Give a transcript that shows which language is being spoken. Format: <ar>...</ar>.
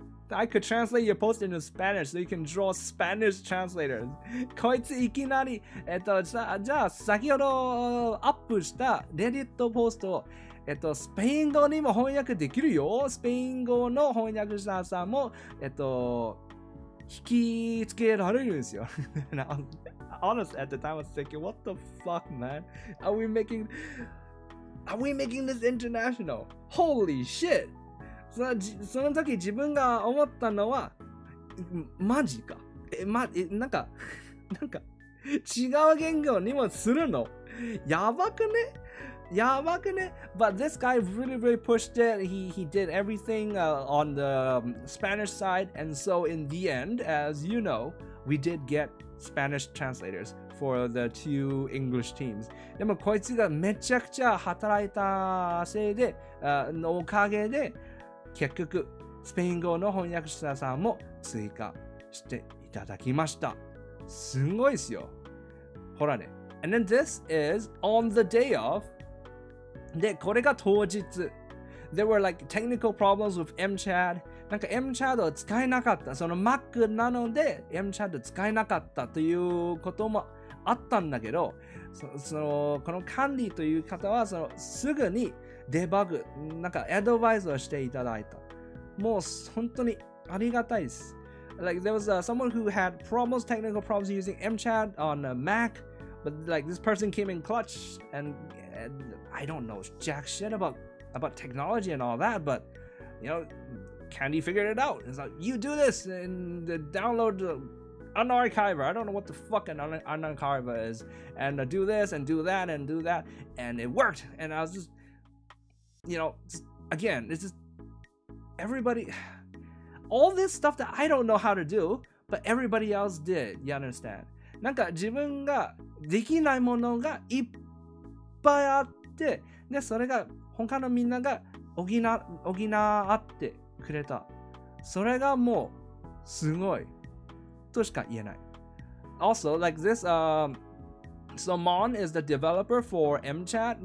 <en>I could translate your post into Spanish so you can draw Spanish translators.</en> <ja>こいついきなり、じゃあ先ほどアップしたレディットポストを、スペイン語にも翻訳できるよ。スペイン語の翻訳者さんも、引き付けられるんですよ。</ja> <en>Honestly, at the time I was thinking, what the fuck, man? Are we making this international? Holy shit!</en> <ja>その時自分が思ったのは、マジか。なんか違う言語にもするの。やばくね</ja> <en>But this guy really pushed it. He did everything on the Spanish side. And so in the end, as you know, we did get Spanish translators for the two English teams.</en> <ja>でもこいつがめちゃくちゃ働いたせいで、のおかげで、結局、スペイン語の翻訳者さんも追加していただきました。すごいですよ。ほらね。</ja> <en>And then this is on the day of.</en> <ja>で、これが当日。</ja> <en>There were like technical problems with MChad.</en> <ja>なんか MChad を使えなかった。その Mac なので MChad 使えなかったということもあったんだけど、この管理という方はすぐにデバグ、なんかアドバイスをしていただいた。もう本当にありがたいです。</ja> <en>Like there was someone who had technical problems using MChad on a Mac, but like this person came in clutch and I don't know jack shit about technology and all that, but you know, Candy figured it out. It's like, you do this and download the unarchiver. I don't know what the fuck an unarchiver is, and do this and do that and do that, and it worked. And I was just, you know, again, it's just everybody, all this stuff that I don't know how to do, but everybody else did. You understand?</en> <ja>なんか自分ができないものがいっぱいあって、でそれが他のみんなが補ってくれた。それがもうすごいとしか言えない。</ja> <en>Also, like this, so Mon is the developer for MChad.</en>